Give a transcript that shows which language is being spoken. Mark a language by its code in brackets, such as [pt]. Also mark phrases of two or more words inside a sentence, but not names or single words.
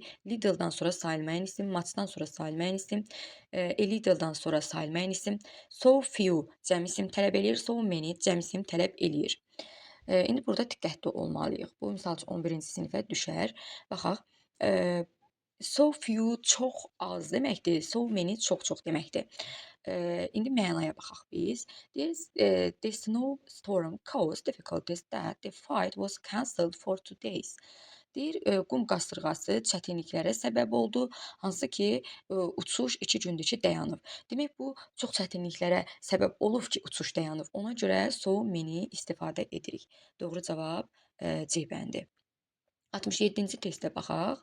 [az] Little-dan sonra sayılmayan isim, much-dan sonra sayılmayan isim, [en] a little- [az] dan sonra sayılmayan isim, [en] so few [az] cəm isim tələb eləyir, [en] so many [az] cəm isim tələb eləyir. İndi burada diqqətli olmalıyıq. Bu misal üçün 11-ci sinifə düşər. Baxaq. [en] So few [az] çox az deməkdir, [en] so many [az] çox deməkdir. İndi mənaya baxaq biz. [en] The snowstorm caused difficulties that the flight was cancelled for 2 days. [az] Deyir, qum qasırğası çətinliklərə səbəb oldu, hansı ki, uçuş 2 gündür ki, dayanıb. Demək, bu çox çətinliklərə səbəb olub ki, uçuş dayanıb. Ona görə [en] so many [az] istifadə edirik. Doğru cavab C bəndi. 67-ci testə baxaq.